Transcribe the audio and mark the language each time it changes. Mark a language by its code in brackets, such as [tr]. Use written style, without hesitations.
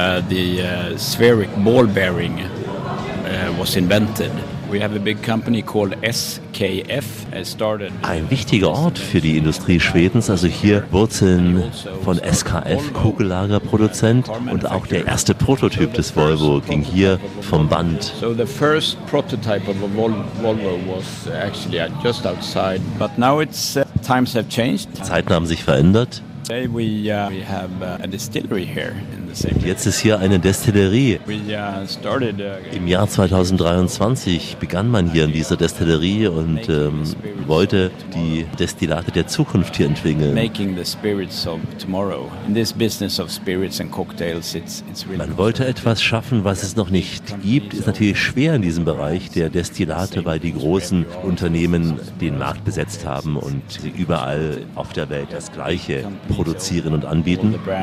[en] die spheric ball bearing was invented. We have a big company called SKF. [de] Ein wichtiger Ort für die Industrie Schwedens, also hier Wurzeln von SKF, Kugellagerproduzent, und auch der erste Prototyp des Volvo ging hier vom Band. [en] So the first prototype of a Volvo was actually just outside, but now it's times have changed. [de] Zeiten haben sich verändert. [en] Today we have a distillery here in the same. [de] Und jetzt ist hier eine Destillerie. Im Jahr 2023 begann man hier in dieser Destillerie und wollte die Destillate der Zukunft hier entwickeln. [en] Making the spirits of tomorrow. In this business of spirits and cocktails, it's really. [de] Man wollte etwas schaffen, was es noch nicht gibt. Ist natürlich schwer in diesem Bereich der Destillate, weil die großen Unternehmen den Markt besetzt haben und überall auf der Welt das Gleiche produzieren und anbieten.